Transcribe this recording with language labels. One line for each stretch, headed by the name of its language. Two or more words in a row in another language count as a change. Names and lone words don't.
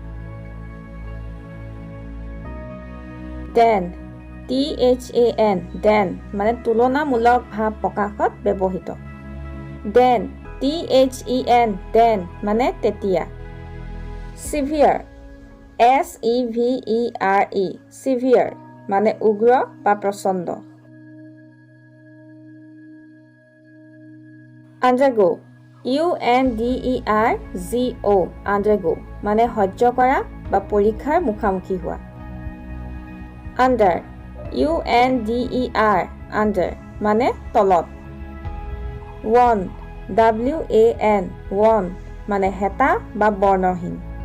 English: Dan, T-H-A-N, dan,
Assamese: মানে তুলনামূলক ভাৱ প্ৰকাশত ব্যৱহৃত.
English: Then, T-H-E-N, then,
Assamese: মানে তেতিয়া.
English: Severe, S-E-V-E-R-E, severe,
Assamese: মানে উগ্ৰ বা প্ৰচণ্ড.
English: Undergo, U-N-D-E-R-G-O, undergo,
Assamese: মানে সহ্য কৰা বা পৰীক্ষাৰ মুখামুখি হোৱা.
English: Under, U-N-D-E-R, under,
Assamese: মানে তলত.
English: Won, W-A-N, won,
Assamese: মানে হেতা বা বৰ্ণহীন.